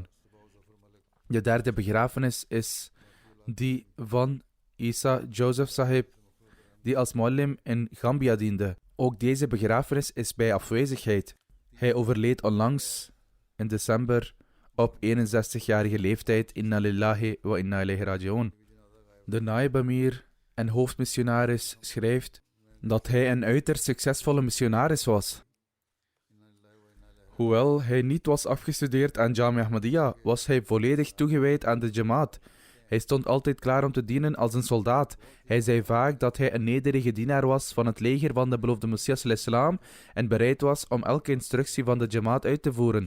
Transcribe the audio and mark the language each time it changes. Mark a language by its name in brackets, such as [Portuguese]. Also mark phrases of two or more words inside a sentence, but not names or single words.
[Dutch] De derde begrafenis is die van Isa Joseph Sahib, die als muallim in Gambia diende. Ook deze begrafenis is bij afwezigheid. Hij overleed onlangs in december op 61-jarige leeftijd. [Arabic] إنا لله وإنا إليه راجعون. [Dutch] De Naib Amir en hoofdmissionaris schrijft dat hij een uiterst succesvolle missionaris was. Hoewel hij niet was afgestudeerd aan Jamia Ahmadiyya, was hij volledig toegewijd aan de Jamaat. Hij stond altijd klaar om te dienen als een soldaat. Hij zei vaak dat hij een nederige dienaar was van het leger van de beloofde Messias al-Islam en bereid was om elke instructie van de Jamaat uit te voeren.